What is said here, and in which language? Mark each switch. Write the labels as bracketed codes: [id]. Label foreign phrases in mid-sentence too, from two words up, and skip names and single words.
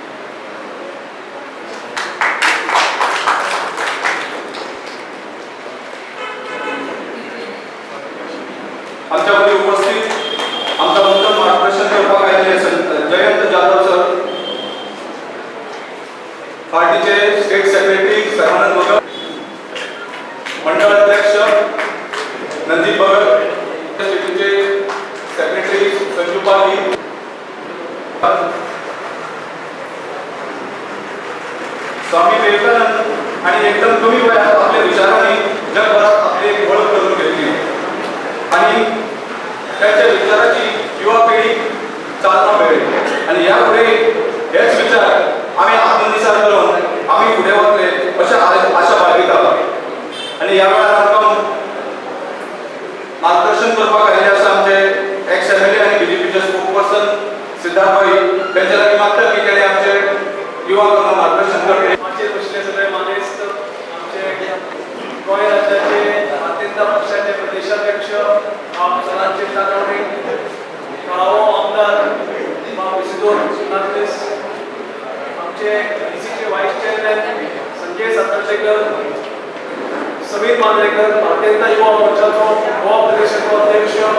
[kok] आमच्या मध्ये उपस्थित आमचा मुद्दम मार्गदर्शन करपाक आयिल्ले जयंत जाधव सर, पार्टीचे स्टेट सेक्रेटरी सर्वानंद भगत, मंडळ अध्यक्ष नंदीप भगत, स्टेटचे सेक्रेटरी संजू पागी, [mr] स्वामी विवेकानंद आणि एकदम कमी वयात आपल्या विचारांनी जगभरात आपली एक ओळख करून घेतली आणि त्याच्या विचाराची युवा पिढी चालना मिळेल आणि यापुढे हेच विचार आम्ही आत्मनिसार करून आम्ही पुढे वतले अशा बाळगिता. [kok] आणि या वेळार आमकां मार्गदर्शन करपाक आयिल्ले आसा आमचे एक्स MLA आनी BJPचे स्पोक्सपर्सन सिद्धार्थ भाई त्यांच्या लागीं मागता की तेणे आमचे युवकांना मार्गदर्शन करचे. आमचे बसले सगळे मानेस्त आमचे गोंय राज्याचे भारतीय जनता पक्षाचे प्रदेशाध्यक्ष सदांचे तानावडे, कळावो आमदार विसिदोर नार्दीस, आमचे BCचे व्हाईस चेअरमॅन संजय सातडेकर, समीर मांद्रेकर भारतीय जनता युवा मोर्चाचो गोवा प्रदेशाचो अध्यक्ष,